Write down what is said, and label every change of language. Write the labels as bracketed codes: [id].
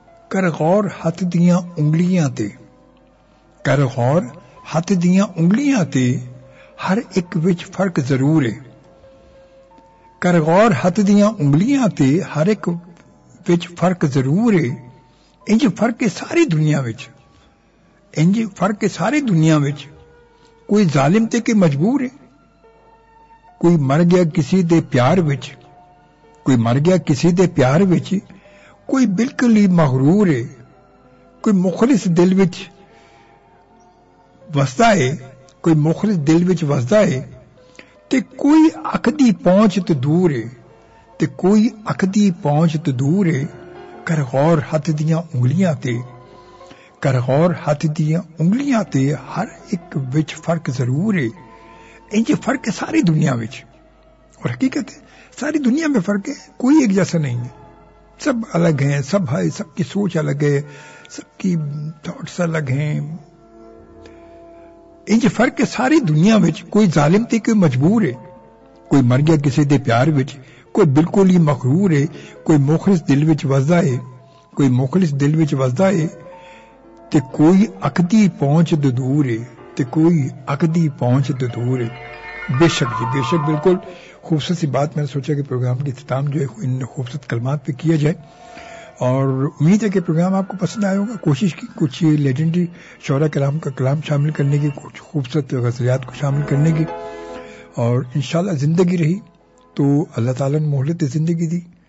[pa] کر غور ہاتھ دیاں انگلیاں تے، کر غور ہاتھ دیاں انگلیاں تے، ہر ایک وچ فرق ضرور ہے. کر غور ہاتھ دیاں انگلیاں تے، ہر ایک وچ فرق ضرور ہے. انج فرق ہے ساری دنیا وچ، انج فرق ہے ساری دنیا وچ، کوئی ظالم تے کہ مجبور ہے. کوئی مر گیا کسی دے پیار وچ، کوئی مر گیا کسی دے پیار وچ، کوئی بالکل ہی مغرور ہے. کوئی مخلص دل وچ وستا ہے، کوئی مخلص دل وچ وستا ہے، تے کوئی اک دی پہنچ تو دور ہے، تے کوئی اک دی پہنچ تو دور ہے. کر غور ہاتھ دیاں انگلیاں تے، کر غور ہاتھ دیاں انگلیاں تے، ہر ایک وچ فرق ضرور ہے. انج فرق ہے ساری دنیا وچ، [ur] اور حقیقت ہے ساری دنیا میں فرق ہے، کوئی ایک جیسا نہیں ہے. سب الگ ہیں، سب ہے، سب کی سوچ الگ ہے، سب کی تھاٹس الگ ہیں. [pa] انج فرق ہے ساری دنیا وچ، کوئی ظالم تے کوئی مجبور ہے. کوئی مر گیا کسی دے پیار وچ، کوئی بالکل ہی مغرور ہے. کوئی مخلص دل وچ وسدا ہے، کوئی مخلص دل وچ وسدا ہے، تے کوئی اکدی پہنچ تو دور ہے، تے کوئی اکدی پہنچ تو دور ہے. [ur] بے شک جی، بے شک، بالکل خوبصورت سی بات. میں نے سوچا کہ پروگرام کے اختتام جو ہے ان خوبصورت کلمات پہ کیا جائے، اور امید ہے کہ پروگرام آپ کو پسند آئے ہوگا. کوشش کی کچھ لیجنڈری شعرا کلام کا کلام شامل کرنے کی، کچھ خوبصورت غزلیات کو شامل کرنے کی، اور انشاءاللہ زندگی رہی تو اللہ تعالیٰ نے مہلت زندگی دی.